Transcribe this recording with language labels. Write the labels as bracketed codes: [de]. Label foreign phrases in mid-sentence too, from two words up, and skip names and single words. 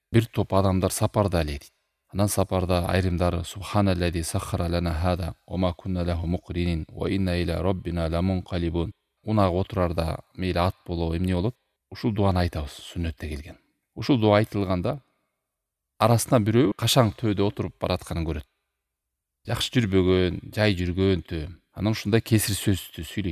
[ky] бир топ адамдар сапарда эле дейт. Анан сапарда айрымдары [ar] سبحان الذي سخر لنا هذا وما كنا له مقرنين وإنا إلى ربنا لمنقلبون. [ky] Унага отурарда мейли ат болобу эмне болот, ушул дуаны айтабыз, сүннөттө келген. Ушул дуа айтылганда арасынан бирөө кашаң төөдө отуруп баратканын көрөт. Жакшы жүрбөгөн, жай жүргөн төө. Анан ушундай кесир сөздү сүйлөйт.